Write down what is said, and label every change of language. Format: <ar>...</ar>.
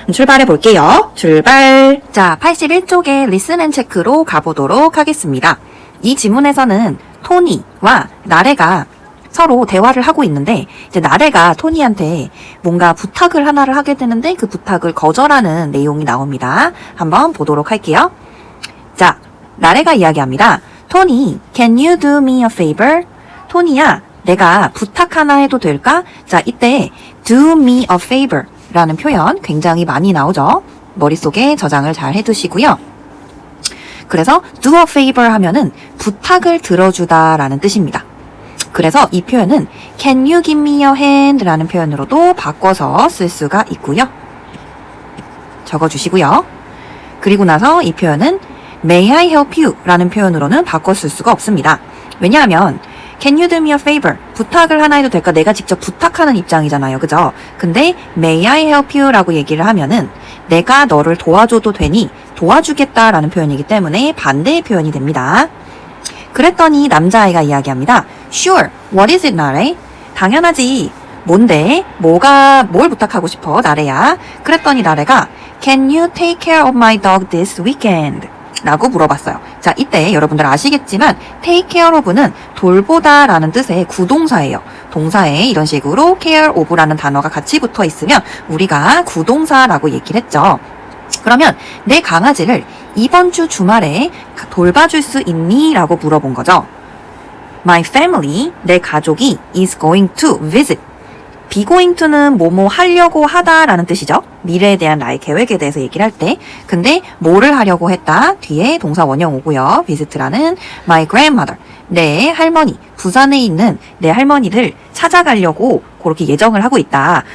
<ko>출발해 볼게요. 출발! 자, 81쪽에 리슨 앤 체크로 가보도록 하겠습니다. 이 지문에서는 토니와 나래가 서로 대화를 하고 있는데, 이제 나래가 토니한테 뭔가 부탁을 하나를 하게 되는데 그 부탁을 거절하는 내용이 나옵니다. 한번 보도록 할게요. 자, 나래가 이야기합니다.</ko> <en>토니, can you do me a favor?</en> <ko>토니야, 내가 부탁 하나 해도 될까? 자, 이때</ko> <en>do me a favor</en> <ko>라는 표현 굉장히 많이 나오죠. 머릿속에 저장을 잘 해두시고요. 그래서 do a favor 하면은 부탁을 들어주다 라는 뜻입니다. 그래서 이 표현은</ko> <en>can you give me your hand</en> <ko>라는 표현으로도 바꿔서 쓸 수가 있고요. 적어주시고요. 그리고 나서 이 표현은</ko> <en>may I help you</en> <ko>라는 표현으로는 바꿔 쓸 수가 없습니다.</ko> <en>왜냐하면 Can you do me a favor?</en> <ko>부탁을 하나 해도 될까? 내가 직접 부탁하는 입장이잖아요. 그죠?</ko> <en>근데 May I help you?</en> <ko>라고 얘기를 하면은 내가 너를 도와줘도 되니 도와주겠다 라는 표현이기 때문에 반대의 표현이 됩니다. 그랬더니 남자아이가 이야기합니다.</ko> <en>Sure. What is it, 나래?</en> <ko>당연하지. 뭔데? 뭘 부탁하고 싶어, 나래야? 그랬더니 나래가</ko> <en>Can you take care of my dog this weekend?</en> <ko>라고 물어봤어요. 자, 이때 여러분들 아시겠지만 take care of는 돌보다 라는 뜻의 구동사예요. 동사에 이런 식으로 care of라는 단어가 같이 붙어 있으면 우리가 구동사라고 얘기를 했죠. 그러면 내 강아지를 이번 주 주말에 돌봐줄 수 있니? 라고 물어본 거죠.</ko> <en>My family,</en> <ko>내 가족이</ko> <en>is going to visit.</en> <ko>be going to는 뭐뭐 하려고 하다 라는 뜻이죠. 미래에 대한 나의 계획에 대해서 얘기를 할 때. 근데 뭐를 하려고 했다? 뒤에 동사 원형 오고요. visit라는</ko> <en>my grandmother,</en> <ko>내 할머니, 부산에 있는 내 할머니를 찾아가려고 그렇게 예정을 하고 있다.</ko>